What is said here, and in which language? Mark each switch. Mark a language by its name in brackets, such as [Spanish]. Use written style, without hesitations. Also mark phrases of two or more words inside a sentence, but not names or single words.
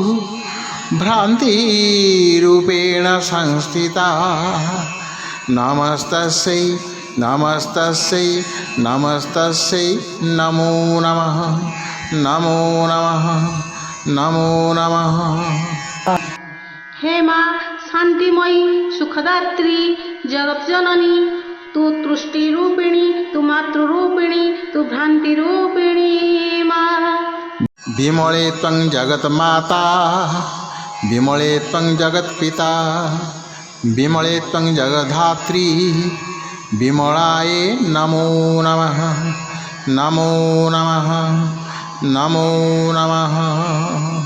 [Sanskrit] भ्रान्तिरूपेण संस्थिता नमस्तस्यै नमस्तस्यै नमस्तस्यै नमो नमः नमो नमः नमो नमः। [Hindi] हे माँ शांतिमयी सुखदात्री जगज्जननी तू तृष्टि रूपिणी तू मातृरूपिणी तू भ्रांति रूपिणी माँ। [Sanskrit] विमले त्वं जगन्माता विमले त्वं जगत्पिता विमले त्वं जगद्धात्री विमलाय नमो नमः नमो नमः नमो नमः।